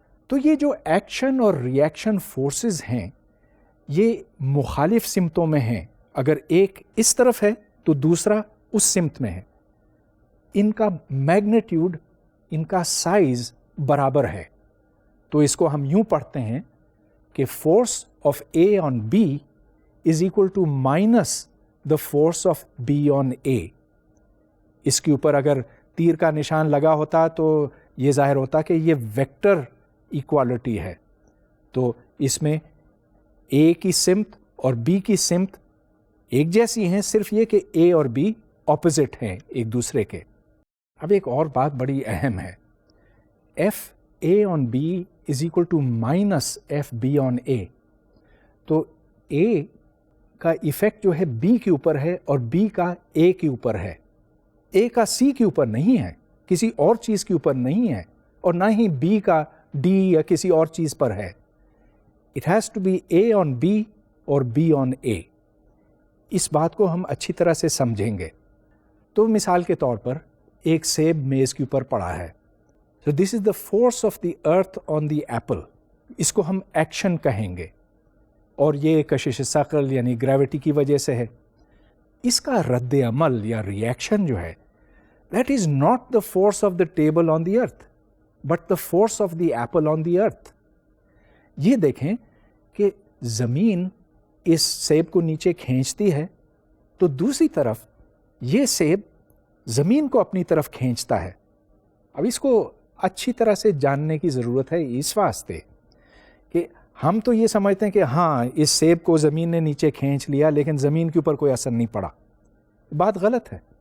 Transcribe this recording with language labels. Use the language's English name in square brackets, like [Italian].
[Urdu] تو یہ جو ایکشن اور ری ایکشن فورسز ہیں یہ مخالف سمتوں میں ہیں. اگر ایک اس طرف ہے تو دوسرا اس سمت میں ہے. ان کا میگنیٹیوڈ, ان کا سائز برابر ہے. تو اس کو ہم یوں پڑھتے ہیں [English] کہ force of A on B is equal to minus the force of B on A. [Urdu] اس کے اوپر اگر تیر کا نشان لگا ہوتا تو یہ ظاہر ہوتا کہ یہ ویکٹر ایکوالٹی ہے. تو اس میں اے کی سمت اور بی کی سمت ایک جیسی ہیں، صرف یہ کہ اے اور بی اپوزٹ ہیں ایک دوسرے کے. اب ایک اور بات بڑی اہم ہے، [English] F A on B is equal to minus F B on A. [Urdu] تو اے کا ایفیکٹ جو ہے بی کے اوپر ہے اور بی کا اے کے اوپر ہے. اے کا سی کے اوپر نہیں ہے، کسی اور چیز کے اوپر نہیں ہے، اور نہ ہی بی کا ڈی یا کسی اور چیز پر ہے. [English] It has to be A on B اور B on A. [Urdu] اس بات کو ہم اچھی طرح سے سمجھیں گے. تو مثال کے طور پر ایک سیب میز کے اوپر پڑا ہے. [English] So this is the force of the earth on the apple. [Urdu] اس کو ہم ایکشن کہیں گے، اور یہ کشش ثقل یعنی گریوٹی کی وجہ سے ہے. اس کا رد عمل یا ری ایکشن جو ہے [English] that is not the force of the table on the earth but the force of the apple on the earth. [Urdu] یہ دیکھیں کہ زمین اس سیب کو نیچے کھینچتی ہے تو دوسری طرف یہ سیب زمین کو اپنی طرف کھینچتا ہے. اب اس کو اچھی طرح سے جاننے کی ضرورت ہے اس واسطے کہ ہم تو یہ سمجھتے ہیں کہ ہاں اس سیب کو زمین نے نیچے کھینچ لیا لیکن زمین کے اوپر کوئی اثر نہیں پڑا. بات غلط ہے.